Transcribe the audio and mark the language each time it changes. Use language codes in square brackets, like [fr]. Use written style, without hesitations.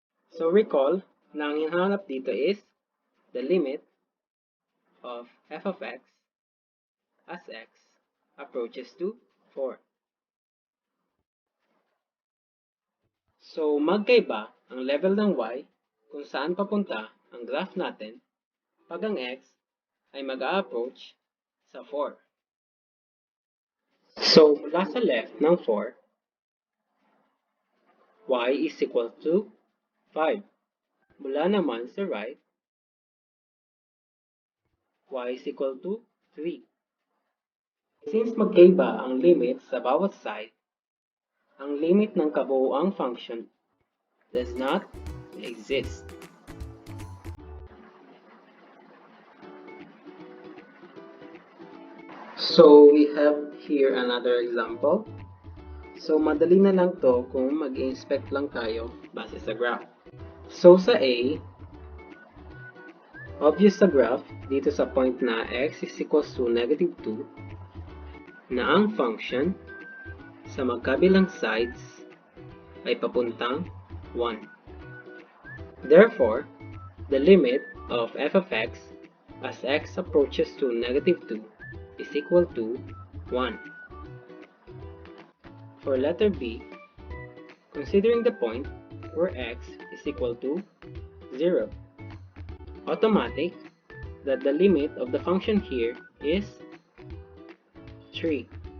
[en] So, recall [tl] na ang hinahanap dito [en] is the limit of f of x as x approaches to 4. [tl] So, magkaiba ang level ng y kung saan papunta ang graph natin pag ang x ay mag-a-approach sa 4. [en] So, [tl] mula sa [en] left ng 4, y is equal to 5. [tl] Mula naman sa [en] right, y is equal to 3. [tl] Since magkaiba ang limit sa bawat side, ang limit ng kabuuang function [en] does not exist. So we have here another example. [tl] So madali na lang to kung mag-inspect lang tayo base sa graph. So sa A, obvious sa graph dito sa point na x [en] is equals to negative 2 [tl] na ang function sa magkabilang sides ay papuntang 1. [en] Therefore, the limit of f of x as x approaches to negative 2 is equal to 1. For letter B, considering the point where x is equal to 0, automatic that the limit of the function here is 3.